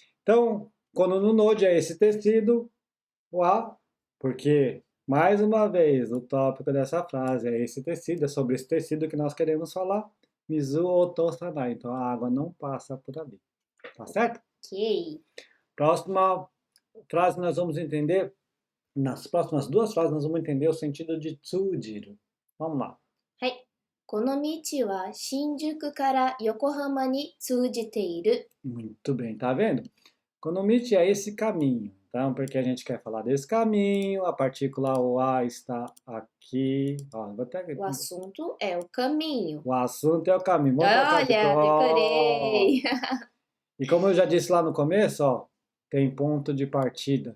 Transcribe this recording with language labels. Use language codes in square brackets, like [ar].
[pt] Então, quando no Node é esse tecido, o A, porque, mais uma vez, o tópico dessa frase é esse tecido, é sobre esse tecido que nós queremos falar. Mizu otosanai. Então, a água não passa por ali. Tá certo? Ok. Próxima frase nós vamos entender, nas próximas duas frases nós vamos entender o sentido de tsujiru. Vamos lá. [ja] はい。この道は新宿から横浜に通じている。 [pt] Muito bem, tá vendo? Konomichi é esse caminho. Então, porque a gente quer falar desse caminho, a partícula o A está aqui. Ó, vou até... O assunto é o caminho. O assunto é o caminho. Vamos colocar aqui. Olha, decorei. E como eu já disse lá no começo, ó, tem ponto de partida.